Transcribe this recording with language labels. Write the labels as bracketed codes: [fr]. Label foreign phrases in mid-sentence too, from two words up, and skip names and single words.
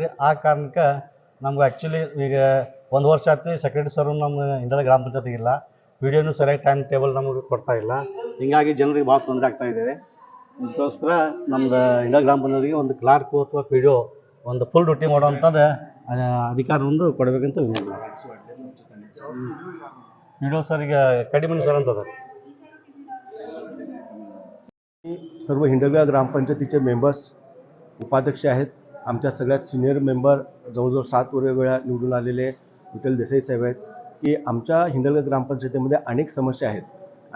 [kn] ಆ ಕಾರಣಕ್ಕೆ ನಮ್ಗೆ ಆ್ಯಕ್ಚುಲಿ ಈಗ 1 ವರ್ಷ ಆಗ್ತಿ ಸೆಕ್ರೆಟರಿ ಸರು ನಮ್ಮ ಹಿಂಡಳ ಗ್ರಾಮ ಪಂಚಾಯತಿಗಿಲ್ಲ, ಪಿ ಡಿ ಒನು ಸರಿಯಾಗಿ [en] time table [kn] ನಮಗೆ ಕೊಡ್ತಾಯಿಲ್ಲ. ಹೀಗಾಗಿ ಜನರಿಗೆ ಭಾಳ ತೊಂದರೆ ಆಗ್ತಾಯಿದೆ. ಅದಕ್ಕೋಸ್ಕರ ನಮ್ದು ಹಿಂಡಳ ಗ್ರಾಮ ಪಂಚಾಯತಿಗೆ ಒಂದು ಕ್ಲಾರ್ಕು ಅಥವಾ ಪಿ ಡಿ ಒ ಒಂದು [en] full duty [kn] ಮಾಡೋವಂಥದ್ದು ಅಧಿಕಾರ ಒಂದು ಕೊಡಬೇಕಂತ ವಿನಂತಿ. ಪಿ ಡಿ ಒ ಸರಿಗೆ ಕಡಿಮೆ सर ಅಂತದ. [mr] सर्व हिंडलगा ग्रामपंचायतीचे मेंबर्स उपाध्यक्ष आहेत. आमच्या सगळ्यात [en] senior member [mr] जवळजवळ 7 वेळा निवडून आलेले विठ्ठल देसाई साहेब आहेत की आमच्या हिंडलगा ग्रामपंचायतीमध्ये अनेक समस्या आहेत आणि